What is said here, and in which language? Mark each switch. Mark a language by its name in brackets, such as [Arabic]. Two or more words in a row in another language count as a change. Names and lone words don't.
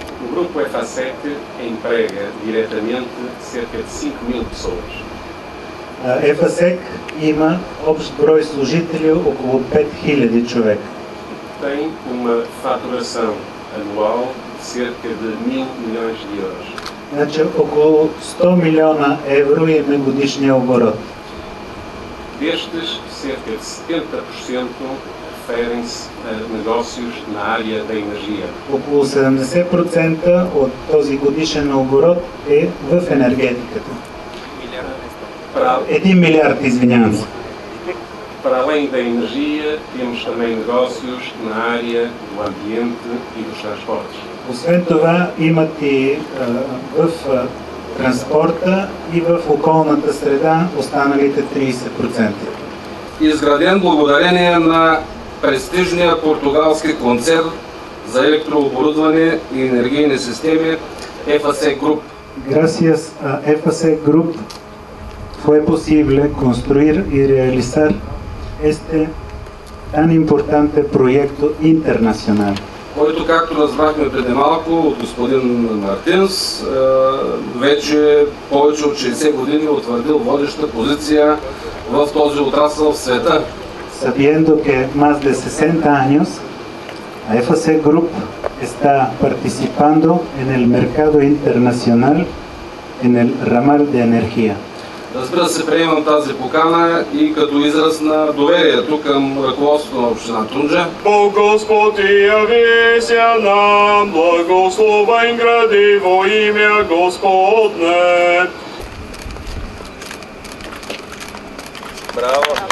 [Portuguese] grupo EFASEC emprega diretamente cerca de 5.000 pessoas. [Bulgarian] EFASEC има общ брой служители около 5000 човека. [Portuguese] Tem uma faturação anual de cerca de 1.000 milhões de euros. [Bulgarian] Значи около 100 милиона евро има годишния оборот. [Portuguese] Destes, cerca de 70% referem-se a negócios na área da energia. [Bulgarian] Около 70% от този годишен оборот е в енергетиката. 1 милиард, извинявам се. [Portuguese] Para além da energia, temos também negócios na área do ambiente e dos transportes. [Bulgarian] Освен това, имат и в транспорта и в околната среда останалите 30%. Изграден благодарение на престижния португалски концерн за електрооборудване и енергийни системи EFASEC Group. [Spanish] Gracias a EFASEC Group fue posible construir y realizar este tan importante proyecto internacional. [Bulgarian] Който, както разбрахме преди малко от господин Мартинс, вече повече от 60 години утвърдил водеща позиция в този отрасъл в света. [Spanish] Sabiendo que más de 60 años, EFASEC Group está participando en el mercado internacional en el ramal de energía. [Bulgarian] Разбира се, приемам тази покана и като израз на доверието към ръководството на община Тунджа. [Church Slavic] Бог Господ явися нам, благословен гради во имя Господне. [Bulgarian] Браво!